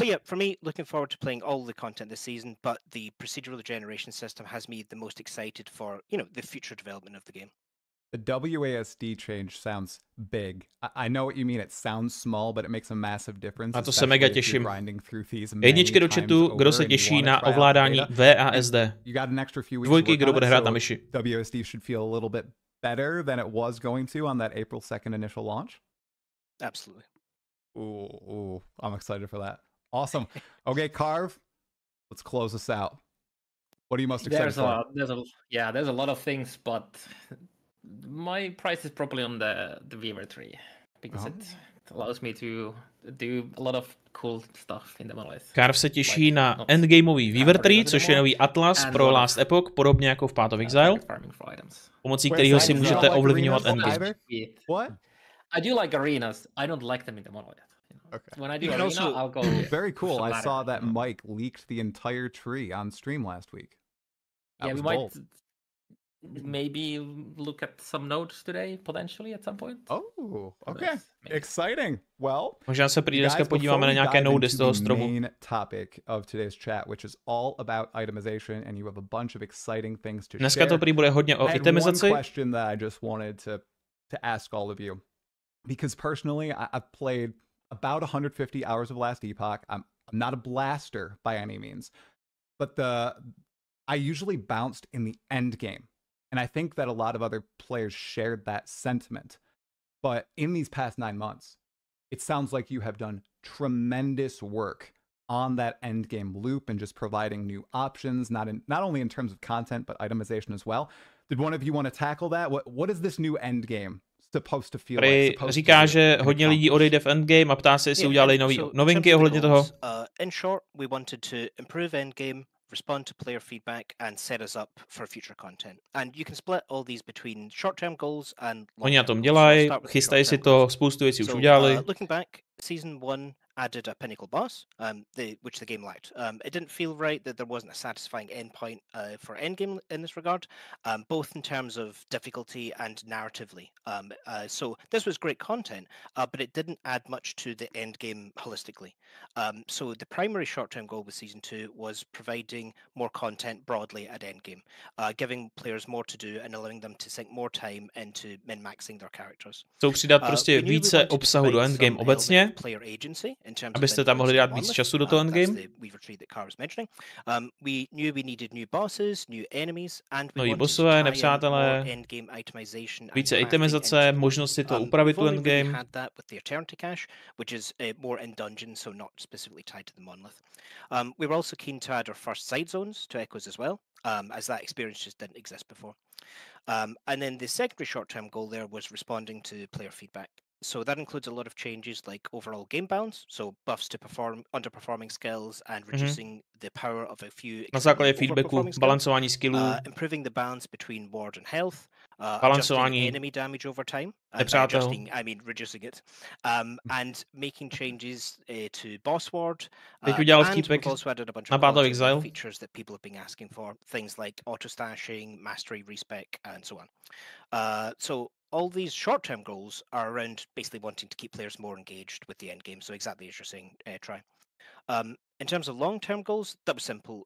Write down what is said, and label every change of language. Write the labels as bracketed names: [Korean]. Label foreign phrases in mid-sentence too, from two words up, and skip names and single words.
[English] To playing all the content this season, but the procedural generation system has me the most excited for, the future development of the game. The WASD change sounds big. I know what you mean. It sounds small, but it makes a massive difference. [Czech] A to se mega těším. Jedničky do chatu, kdo se těší na ovládání VASD. Dvojky, kdo bude hrát na myši. [English] WASD should feel a little bit better than it was going to on that April 2nd initial launch. Absolutely. Ooh, I'm excited for that. Awesome. Okay, Carve, let's close this out. What are you most excited for? There's a lot of things, but my price is probably on the Weaver tree because it allows me to do a lot of cool stuff in the monolith. [Czech] Carve se těší na endgameový Weaver tree, což je nový atlas pro Last Epoch, podobně jako v Path of Exile, pomocí kterého si můžete ovlivňovat endgame. [English] What? I do like arenas. I don't like them in the monolith. Okay. When I do arena, I'll go. Very cool. I saw that Mike leaked the entire tree on stream last week. Yeah, we might maybe look at some nodes today, potentially at some point. Oh, okay. Exciting. Well, [Czech] možná se prý dneska podíváme na nějaké nody z toho stromu. [English] Main topic of today's chat, which is all about itemization, and you have a bunch of exciting things to [Czech] Dneska to prý bude hodně o itemizaci. [English] One question that I just wanted to ask all of you, because personally, I've played about 150 hours of Last Epoch. I'm not a blaster by any means, but I usually bounced in the end game. And I think that a lot of other players shared that sentiment. But in these past 9 months, it sounds like you have done tremendous work on that end game loop and just providing new options, not only in terms of content, but itemization as well. Did one of you want to tackle that? What is this new end game supposed to feel like? [Czech] Říká, že hodně lidí odejde v endgame a ptá se, jestli udělali novinky ohledně toho. [English] In short, we wanted to improve endgame, respond to player feedback, and set us up for future content. And you can split all these between short-term goals and long-term. [Czech] Oni na tom dělají, chystají si to, spoustu věcí už udělali. [English] Looking back, season 1 added a pinnacle boss, which the game lacked. It didn't feel right that there wasn't a satisfying endpoint for endgame in this regard, both in terms of difficulty and narratively. So this was great content, but it didn't add much to the endgame holistically. So the primary short-term goal with season 2 was providing more content broadly at endgame, giving players more to do and allowing them to sink more time into min-maxing their characters. [Czech] Chcou přidat prostě více obsahu do endgame obecně, abyste tam mohli dát víc času do toho endgame. Noví bossové, nepřátelé, více itemizace, možnost si to upravit tu endgame. [English] We were also keen to add our first side zones to Echoes as well, as that experience just didn't exist before. And then the secondary short-term goal there was responding to player feedback. So that includes a lot of changes like overall game balance, so buffs to underperforming skills and reducing the power of a few. [Czech] Na základě feedbacku, balancování skillů, [English] improving the balance between ward and health, [Czech] balancování [English] enemy damage over time, [Czech] nepřátel. [English] I mean reducing it, and making changes to boss ward. [Czech] Teď udělal vtípek na Path of Exile. [English] Features that people have been asking for, things like auto stashing, mastery respec, and so on. So all these short-term goals are around basically wanting to keep players more engaged with the end game. So exactly as you're saying, Try. In terms of long-term goals, that was simple.